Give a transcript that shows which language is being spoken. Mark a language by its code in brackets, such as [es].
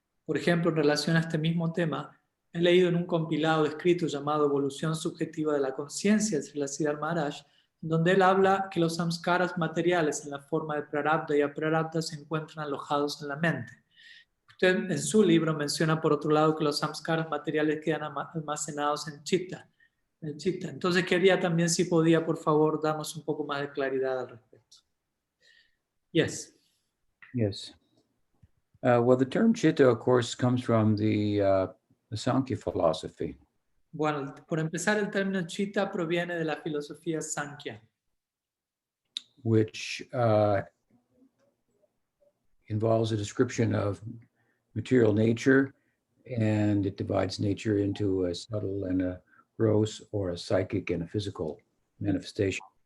[es] Por ejemplo, en relación a este mismo tema, he leído en un compilado escrito llamado Evolución Subjetiva de la Conciencia de Srila Siddhar Maharaj, donde él habla que los samskaras materiales en la forma de prarabdha y aprarabdha se encuentran alojados en la mente. Usted en su libro menciona por otro lado que los samskaras materiales quedan almacenados en chitta. Entonces quería también si podía por favor darnos un poco más de claridad al respecto. [en] Yes. Yes. Well, the term chitta, of course, comes from the Sankhya philosophy. [es] Bueno, por empezar, el término chitta proviene de la filosofía Sankhya, [en] which involves a description of material nature, and it divides nature into a subtle and a gross, or a psychic and a physical manifestation.